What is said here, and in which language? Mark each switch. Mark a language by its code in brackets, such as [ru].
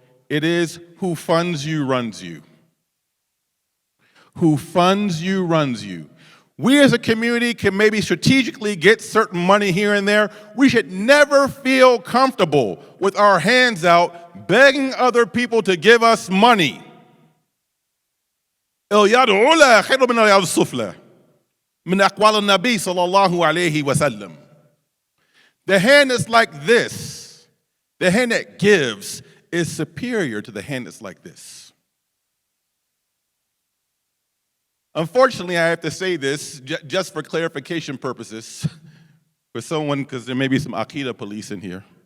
[en] It is, who funds you runs you. Who funds you runs you. We as a community can maybe strategically get certain money here and there. We should never feel comfortable with our hands out begging other people to give us money. [ar] اليد العلى خير من اليد السفلى من أقوال النبي صلى الله عليه وسلم. [en] The hand that's like this, the hand that gives, is superior to the hand that's like this. Unfortunately, I have to say this just for clarification purposes for someone, because there may be some Aqidah police in here.